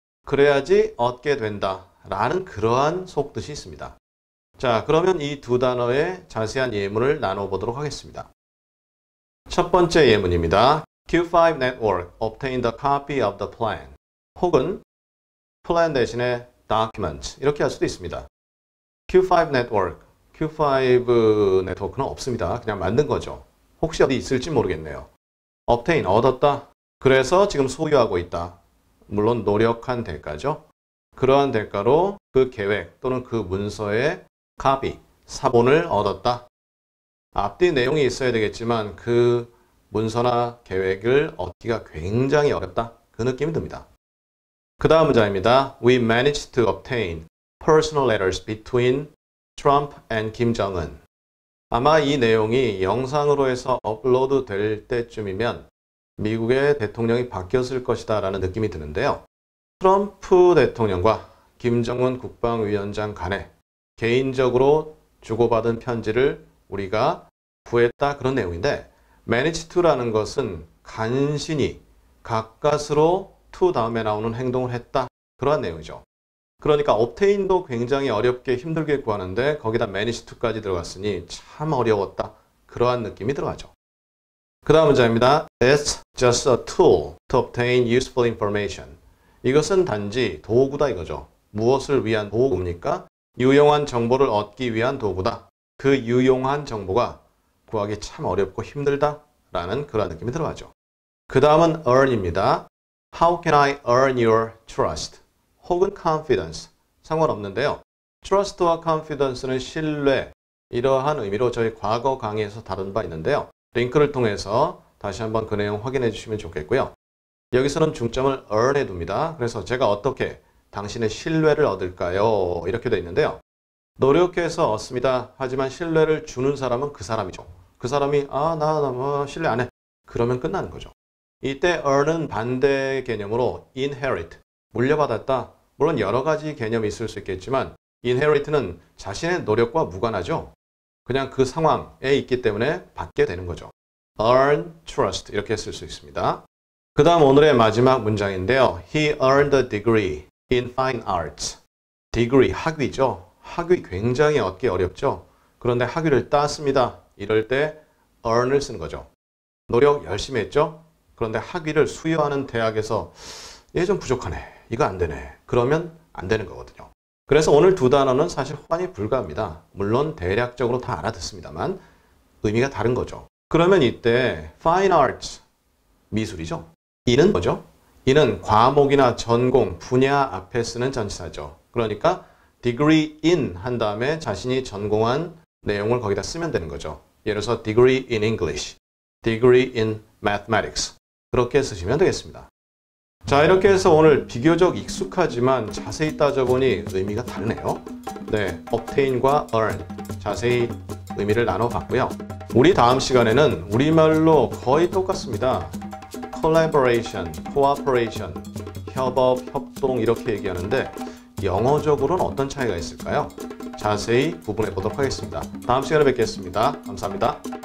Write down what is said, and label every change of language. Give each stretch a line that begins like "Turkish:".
Korean: 그래야지 얻게 된다 라는 그러한 속뜻이 있습니다. 자, 그러면 이 두 단어의 자세한 예문을 나눠보도록 하겠습니다. 첫 번째 예문입니다.
English: Q5 Network obtained a copy of the plan.
Korean: 혹은 plan 대신에 document 이렇게 할 수도 있습니다. Q5 Network, Q5 네트워크는 없습니다. 그냥 만든 거죠. 혹시 어디 있을지 모르겠네요. obtain, 얻었다. 그래서 지금 소유하고 있다. 물론 노력한 대가죠. 그러한 대가로 그 계획 또는 그 문서의 copy, 사본을 얻었다. 앞뒤 내용이 있어야 되겠지만 그 문서나 계획을 얻기가 굉장히 어렵다. 그 느낌이 듭니다. 그 다음 문장입니다.
English: We managed to obtain personal letters between Trump and Kim Jong-un.
Korean: 아마 이 내용이 영상으로 해서 업로드 될 때쯤이면 미국의 대통령이 바뀌었을 것이다 라는 느낌이 드는데요. 트럼프 대통령과 김정은 국방위원장 간에 개인적으로 주고받은 편지를 우리가 구했다 그런 내용인데 manage to라는 것은 간신히 가까스로 to 다음에 나오는 행동을 했다 그러한 내용이죠. 그러니까 obtain도 굉장히 어렵게 힘들게 구하는데 거기다 manage to까지 들어갔으니 참 어려웠다. 그러한 느낌이 들어가죠. 그 다음 문장입니다.
English: It's just a tool to obtain useful information.
Korean: 이것은 단지 도구다 이거죠. 무엇을 위한 도구입니까? 유용한 정보를 얻기 위한 도구다. 그 유용한 정보가 구하기 참 어렵고 힘들다 라는 그러한 느낌이 들어가죠. 그 다음은 earn입니다.
English: How can I earn your trust?
Korean: 혹은 confidence, 상관없는데요. trust와 confidence는 신뢰, 이러한 의미로 저희 과거 강의에서 다룬 바 있는데요. 링크를 통해서 다시 한번 그 내용 확인해 주시면 좋겠고요. 여기서는 중점을 earn에 둡니다. 그래서 제가 어떻게 당신의 신뢰를 얻을까요? 이렇게 되어 있는데요. 노력해서 얻습니다. 하지만 신뢰를 주는 사람은 그 사람이죠. 그 사람이 나 신뢰 안 해. 그러면 끝나는 거죠. 이때 earn은 반대 개념으로 inherit, 물려받았다. 물론 여러 가지 개념이 있을 수 있겠지만 inherit는 자신의 노력과 무관하죠. 그냥 그 상황에 있기 때문에 받게 되는 거죠. earn trust 이렇게 쓸 수 있습니다. 그 다음 오늘의 마지막 문장인데요.
English: He earned a degree in fine arts.
Korean: degree, 학위죠. 학위 굉장히 얻기 어렵죠. 그런데 학위를 땄습니다. 이럴 때 earn을 쓰는 거죠. 노력 열심히 했죠. 그런데 학위를 수여하는 대학에서 얘 좀 부족하네. 이거 안 되네. 그러면 안 되는 거거든요. 그래서 오늘 두 단어는 사실 호환이 불가합니다. 물론 대략적으로 다 알아듣습니다만 의미가 다른 거죠. 그러면 이때 fine arts, 미술이죠. 이는 뭐죠? 이는 과목이나 전공, 분야 앞에 쓰는 전치사죠. 그러니까 degree in 한 다음에 자신이 전공한 내용을 거기다 쓰면 되는 거죠. 예를 들어서
English: degree in English, degree in mathematics
Korean: 그렇게 쓰시면 되겠습니다. 자, 이렇게 해서 오늘 비교적 익숙하지만 자세히 따져보니 의미가 다르네요. 네, obtain과 earn 자세히 의미를 나눠봤고요. 우리 다음 시간에는 우리말로 거의 똑같습니다. collaboration, cooperation, 협업, 협동 이렇게 얘기하는데 영어적으로는 어떤 차이가 있을까요? 자세히 구분해 보도록 하겠습니다. 다음 시간에 뵙겠습니다. 감사합니다.